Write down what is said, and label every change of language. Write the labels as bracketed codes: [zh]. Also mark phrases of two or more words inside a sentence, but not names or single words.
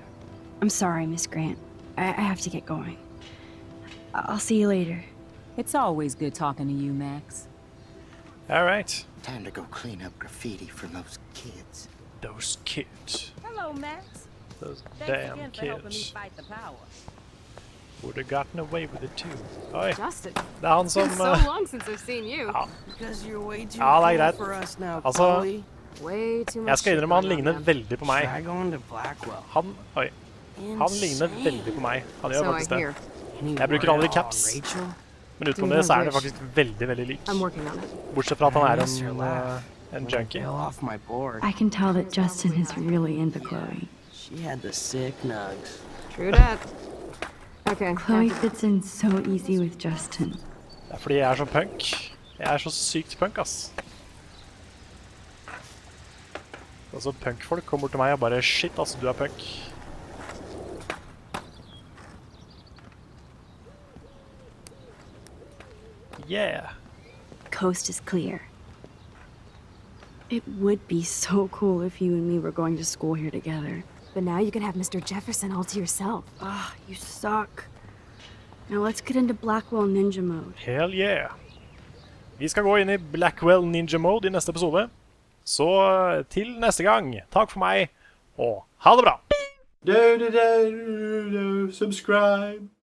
[en] I'm sorry, Miss Grant. I have to get going. I'll see you later. It's always good talking to you, Max. All right. Time to go clean up graffiti from those kids. Those kids. Hello, Max. Those Thanks damn again for helping me kids. fight the power. Would have gotten away with it too. Oi. Justin, [no] Det er han som... [en] it's been so long since I've seen you. [no] Ja. [en] Because you're way too [no] Ja, det er [en] cool [no] greit. [en] for us now, [no] Altså, [en] Chloe. Way too much [no] jeg skal [en] shit [no] innrømme han [en] going on, [no] ligner [en] man. [no] veldig på meg. [en] Try going to Blackwell. Oi. [no] Han ligner veldig på meg. Han gjør [en] So I [no] faktisk det. [en] hear. [no] Jeg bruker aldri caps. [en] Rachel? [no] Men utenom det så er det faktisk veldig, veldig lik. [en] I'm working on it. [no] Bortsett fra at han [en] I [no] er [en] miss her laugh. [no] en [en] When I [no] junkie. [en] fell off my board. I can tell that Justin is really into Chloe. She had the sick nugs. True that. Okay. Chloe fits in so easy with Justin. [no] Det er fordi jeg er så punk. Jeg er så sykt punk, ass. Altså, punkfolk kommer bort til meg og bare, shit, altså, du er punk. [en] Yeah. Coast is clear. It would be so cool if you and me were going to school here together. But now you can have Mr. Jefferson all to yourself. Ah, you suck. Now let's get into Blackwell Ninja mode. Hell yeah. [no] Vi skal gå inn i Blackwell Ninja Mode i neste episode. Så til neste gang, takk for meg, og ha det bra! [en] Subscribe.